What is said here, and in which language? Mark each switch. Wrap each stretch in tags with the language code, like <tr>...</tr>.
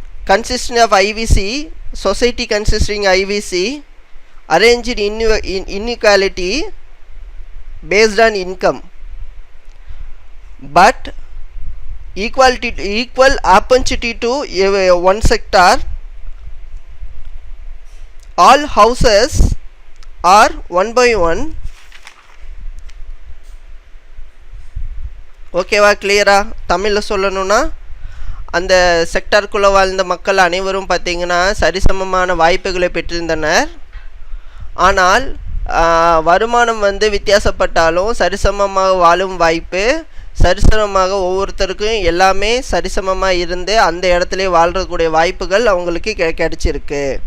<en>Consisting of IVC, society consisting IVC arranged inequality based on income but equal opportunity to one sector. All houses are one by one.</en> <ta>ஓகேவா? கிளியரா? தமிழில் சொல்லணும்னா, அந்த செக்டாருக்குள்ளே வாழ்ந்த மக்கள் அனைவரும் பார்த்திங்கன்னா சரிசமமான வாய்ப்புகளை பெற்றிருந்தனர். ஆனால் வருமானம் வந்து வித்தியாசப்பட்டாலும் சரிசமமாக வாழும் வாய்ப்பு, சரிசமமாக ஒவ்வொருத்தருக்கும் எல்லாமே சரிசமமாக இருந்து அந்த இடத்துல வாழ்கிறக்கூடிய வாய்ப்புகள் அவங்களுக்கு கிடைச்சிருக்கு.</ta>